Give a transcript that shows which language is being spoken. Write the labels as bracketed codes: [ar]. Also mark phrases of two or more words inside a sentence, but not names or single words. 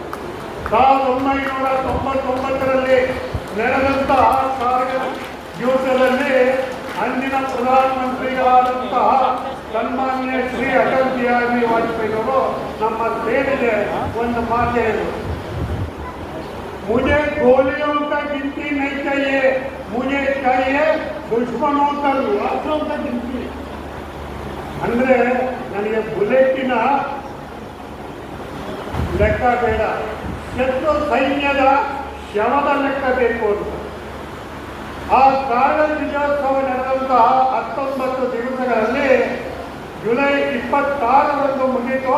[kn] 1999ರಲ್ಲಿ ನಡೆದಂತಹ ಕಾರ್ಗಿಲ್ ಯುದ್ಧದಲ್ಲಿ ಅಂದಿನ ಪ್ರಧಾನಮಂತ್ರಿಗಳಾದಂತಹ ಸನ್ಮಾನ್ಯ ಶ್ರೀ ಅಟಲ್ ಬಿಹಾರಿ ವಾಜಪೇಯಿಯವರು ನಮ್ಮ ಸೇನೆಗೆ ಒಂದು ಮಾತು ಹೇಳಿದರು. [hi] मुझे गोलियों का गिनती नहीं चाहिए, मुझे चाहिए दुश्मनों का लाशों का गिनती. [kn] ಅಂದರೆ ನನಗೆ ಬುಲೆಟಿನ ಲೆಕ್ಕ ಬೇಡ, ಶತ್ರು ಸೈನ್ಯದ ಶವದ ಲೆಕ್ಕ ಬೇಕು ಅಂತ. ಆ ಕಾರ್ಗಿಲ್ ವಿಜಯೋತ್ಸವ ನಡೆದಂತಹ 19 ದಿವಸಗಳಲ್ಲಿ ಜುಲೈ 26ರಂದು ಮುಗಿತು.